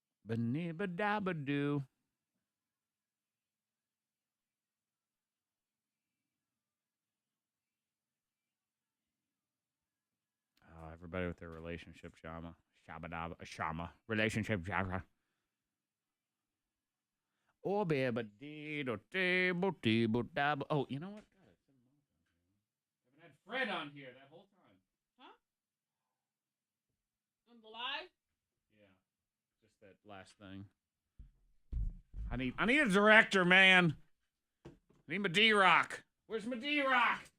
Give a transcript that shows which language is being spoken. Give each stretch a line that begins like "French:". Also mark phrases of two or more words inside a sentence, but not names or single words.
English: Ba-nibba-dabba-doo. Oh, everybody with their relationship drama. Shama. Relationship drama. Oh, baby, dee-do-dee-bo-dee-bo-dabba. Oh, you know what? God, I haven't had Fred on here that whole time. Huh? On the live? Yeah. Just that last thing. I need a director, man. I need my D-Rock. Where's my D-Rock?